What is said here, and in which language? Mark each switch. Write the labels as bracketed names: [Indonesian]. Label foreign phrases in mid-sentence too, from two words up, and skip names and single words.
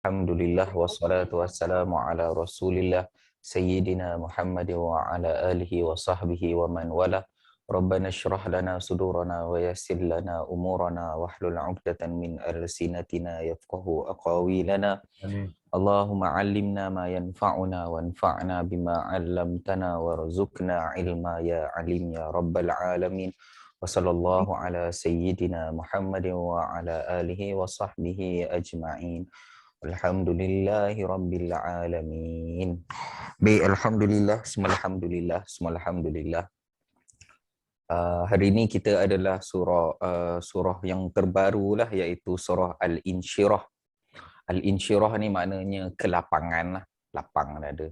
[Arabic] الحمد لله والصلاة والسلام على رسول الله سيدنا محمد وعلى آله وصحبه ومن والاه. ربنا اشرح لنا صدورنا ويسر لنا أمورنا واحلل عقدة من ألسنتنا يفقهوا أقاويلنا. Amin. اللهم علمنا ما ينفعنا وانفعنا بما علمتنا وارزقنا علما يا عليم يا رب العالمين. وصلى الله على سيدنا محمد وعلى آله وصحبه أجمعين. الحمد لله رب العالمين. [Malay] Baik, Alhamdulillah, semua Alhamdulillah, semua Alhamdulillah. Hari ini kita adalah surah yang terbaru lah, iaitu surah Al-Insyirah. Al-Insyirah ni maknanya kelapangan lah, lapang ada.